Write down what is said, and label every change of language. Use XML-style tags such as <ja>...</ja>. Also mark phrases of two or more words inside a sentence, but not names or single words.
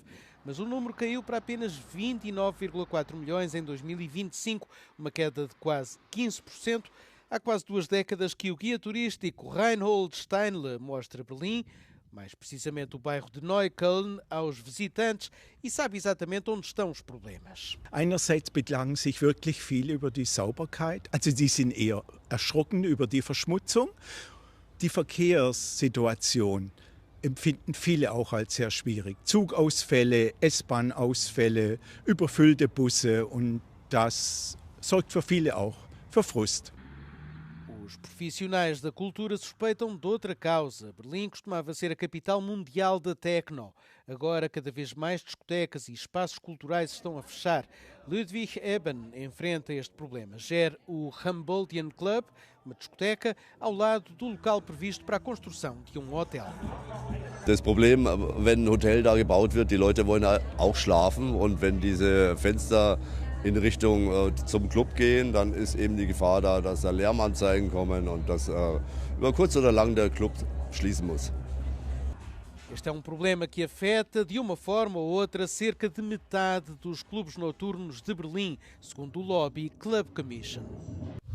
<pt>Mas o número caiu para apenas 29,4 milhões em 2025, uma queda de quase 15%. Há quase 2 décadas que o guia turístico Reinhold Steinle mostra Berlim, mais precisamente o bairro de Neukölln, aos visitantes e sabe exatamente onde estão os problemas.</pt> <de>Einerseits beklagen sich wirklich viel über die Sauberkeit, also die sind eher erschrocken über die Verschmutzung, die Verkehrssituation empfinden viele auch als sehr schwierig. Zugausfälle, S-Bahn-Ausfälle, überfüllte Busse und das sorgt für viele auch für Frust.</de> <pt>Os profissionais da cultura suspeitam de outra causa. Berlim costumava ser a capital mundial da techno. Agora, cada vez mais discotecas e espaços culturais estão a fechar. Ludwig Eben enfrenta este problema. Gera o Humboldtian Club, uma discoteca, ao lado do local previsto para a construção de um hotel.</pt> <de>Das Problem, wenn ein Hotel da gebaut wird, die Leute wollen auch schlafen und wenn diese Fenster in Richtung zum Club gehen, dann ist eben die Gefahr da, dass da Lärmanzeigen kommen und dass über kurz oder lang der Club schließen muss.</de> <pt>Este é um problema que afeta, de uma forma ou outra, cerca de metade dos clubes noturnos de Berlim, segundo o lobby Club Commission.</pt>